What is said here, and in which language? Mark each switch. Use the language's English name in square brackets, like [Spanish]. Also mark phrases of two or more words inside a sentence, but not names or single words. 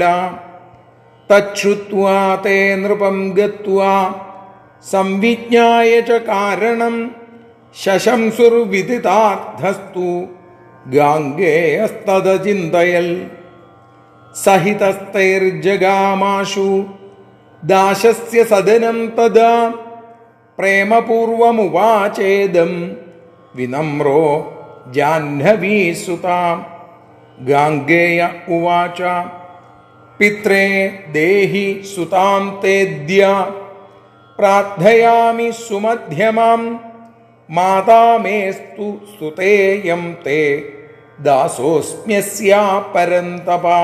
[Sanskrit] തച്ഛ്രുത്വാ തേ നൃപം ഗത്വാ സംവിജ്ഞായ ച കാരണം ശശംസുർവിദിതാർത്ഥസ്തു ഗാംഗേയസ്തദ ചിന്തയൽ. സഹിതസ്തൈർജഗാമാശു ദാശസ്യ സദനം തദാ പ്രേമപൂർവമുവാചേദം വിനമ്രോ जाह्नवीसुतां गाङ्गेय उवाच पित्रे देहि सुतां तेद्य प्रार्थयामि सुमध्यमां माता मेस्तु सुतेयं ते दासोऽस्म्यस्या परन्तपा।